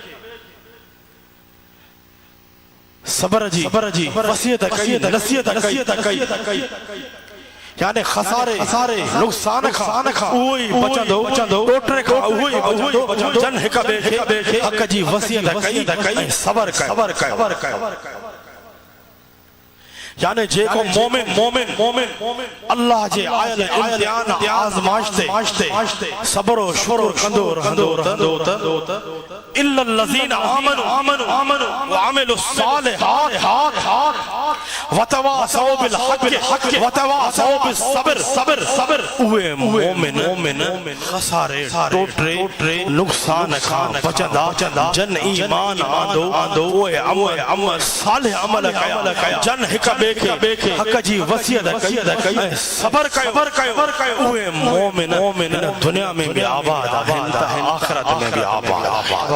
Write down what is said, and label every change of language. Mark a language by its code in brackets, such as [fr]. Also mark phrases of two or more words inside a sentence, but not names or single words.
[sd] सबर जी वसियत नसीहत कई यानी खसारे नुक़सान खां उहो ई बचंदो टोटे खां उहो ई बचंदो जन हिक ॿिए खे हक़ जी वसियत कई सबर कयो यानी जेको मोमिन अल्लाह जे आयल इम्तिहान आज़माइश ते सबर और शुक्र कंदो रहंदो इल्लल [ar] الذين آمنوا وعملوا الصالحات وتواصوا بالحق وتواصوا بالصبر [sd] उहे मोमिन खसारे टोटे नुक़सान खां बचंदा जन ईमान आंदो उहे अमल सालिह अमल कया जन हिक ॿिए खे हक़ जी वसियत कई सबर कयो उहे मोमिन दुनिया में भी आबाद आहिनि आखिरत में भी आबाद